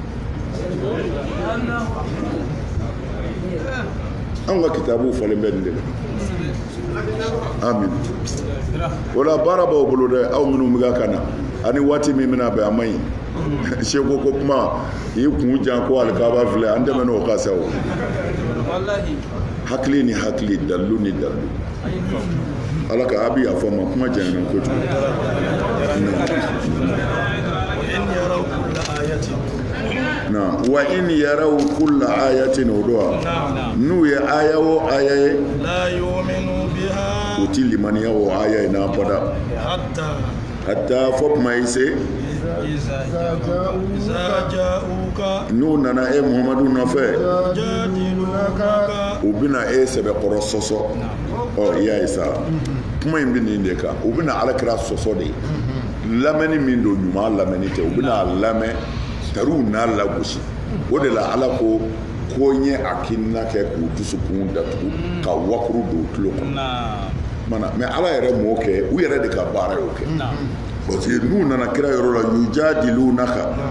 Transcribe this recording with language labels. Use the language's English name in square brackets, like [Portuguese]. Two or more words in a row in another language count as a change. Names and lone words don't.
[Bambara] an ka kitabuw falen bɛ nin de la amin o la baara b'aw bolo dɛ aw minnu bɛ ka na ani waati min bɛna bɛn a ma ɲi seko ko kuma i kun jan ko alikaba filɛ an tɛmɛna o kan sa o hakili ni hakili dalilu ni dalilu ala ka a bɛ yafa ma kuma janyana kojugu [Arabic] وإن يروا كل آية [Bambara] o do n'u ye aya o aya ye u ti limaniya o aya ye n'a bada hatta fɔ kuma yi se n'u nana e Muhamadu nɔfɛ u bɛna e sɛbɛkɔrɔ sɔsɔ i y'a ye sa kuma in bɛ nin de kan u bɛna Alakira sɔsɔ de lamɛnni min don ɲuman lamɛnni tɛ u bɛna lamɛn tariw n'a lagosi o de la ala ko ɲɛ hakilina kɛ k'u dusukun datugu ka wakuru don u tulo kɔnɔ mais ala yɛrɛ m'o kɛ u yɛrɛ de ka baara y'o kɛ [French] parce que [Bambara] n'u nana kira yɔrɔ la yujadilunaka